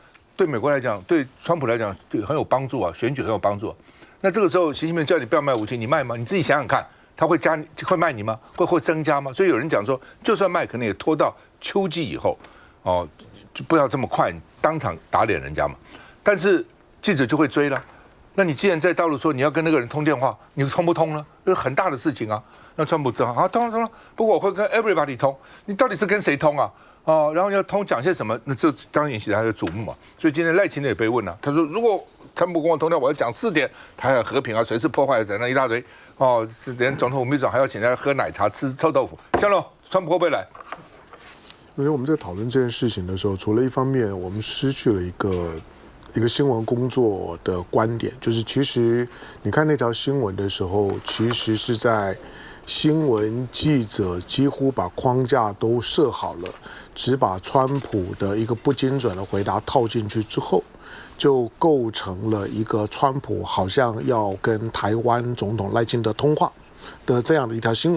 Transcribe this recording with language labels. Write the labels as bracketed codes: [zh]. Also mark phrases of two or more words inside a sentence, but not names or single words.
[zh] 對美國來講，對川普來講，對很有幫助啊，選舉很有幫助啊。那這個時候，習近平叫你不要賣武器，你賣嗎？你自己想想看，他會賣你嗎？會增加嗎？所以有人講說，就算賣，可能也拖到秋季以後，哦，就不要這麼快當場打臉人家嘛。但是記者就會追了。那你既然在大陸說你要跟那個人通電話，你通不通呢？這是很大的事情啊。那川普只好啊，通了。不過我會跟 everybody 通，你到底是跟誰通啊？哦，然後要講些什麼？那這當然引起他的矚目嘛。所以今天賴清德也被問了，他說如果川普跟我通電話，我要講4點，台海和平啊，隨時破壞怎樣一大堆。哦，連總統府秘書長還要請他喝奶茶、吃臭豆腐。香龍，川普會不會來？因為我們在討論這件事情的時候，除了一方面我們失去了一個新聞工作的觀點，就是其實你看那條新聞的時候，其實是在新聞記者幾乎把框架都設好了，只把川普的一個不精準的回答套進去之後，就構成了一個川普好像要跟台灣總統賴清德通話的這樣的一條新聞。